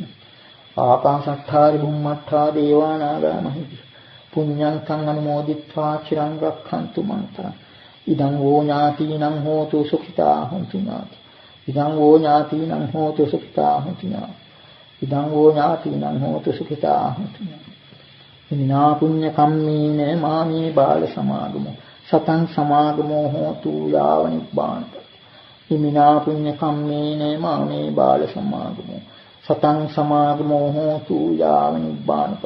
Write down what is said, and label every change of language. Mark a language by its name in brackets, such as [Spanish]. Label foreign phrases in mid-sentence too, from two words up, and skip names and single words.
[Pali] ආකාශට්ඨා බුම්මට්ඨා දේවානාගා මහිද්దిక පුඤ්ඤං තං අනුමෝදිත්වා චිරං රක්ඛන්තු මං තරං. ඉදං වූ ඥාතිනං හෝතු සුඛිතා හොන්තු ඥාති. ඉදං වූ ඥාතිනං හෝතු සුඛිතා හොන්තු ඥාති. ඉදං වූ ඥාතිනං හෝතු සුඛිතා හොන්තු ඥාති. ඉමිනා පුඤ්ඤ කම්මේන මාමේ බාල සමාගමෝ සතං සමාගමෝ හෝතු යාව නිබ්බානපති. ඉමිනා පුඤ්ඤ කම්මේන මාමේ බාල සමාගමෝ සතං සමාගමෝ හෝතු යාව නිබ්බානපති.